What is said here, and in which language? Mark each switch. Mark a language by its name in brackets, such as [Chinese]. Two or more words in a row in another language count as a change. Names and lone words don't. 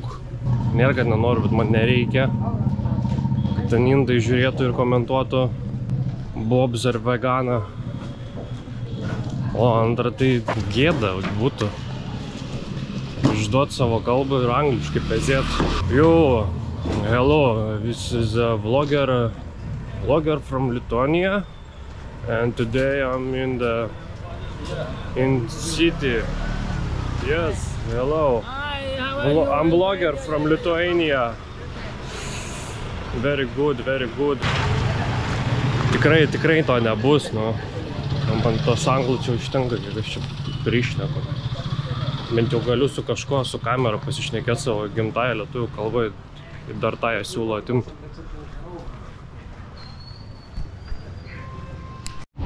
[Lithuanian] Nėra, kad nenoriu, bet man nereikia. Kad ten indai žiūrėtų ir komentuotų Bobs ar veganą. O antra, tai gėda būtų išduoti savo kalbą ir angliškai pezėti. [English] Yo, hello, this is a vlogger from Lithuania. And today I'm in city. Yes, hello. I'm vlogger from Lithuania. Very good, very good. [Lithuanian] Tikrai to nebus, nu. Man tos anglų čia užtenka, kiek aš čia prišneku. Bent jau galiu su kažko, su kamera pasišnekėti savo gimtąją lietuvių kalbą ir dar tą ją siūlo atimti.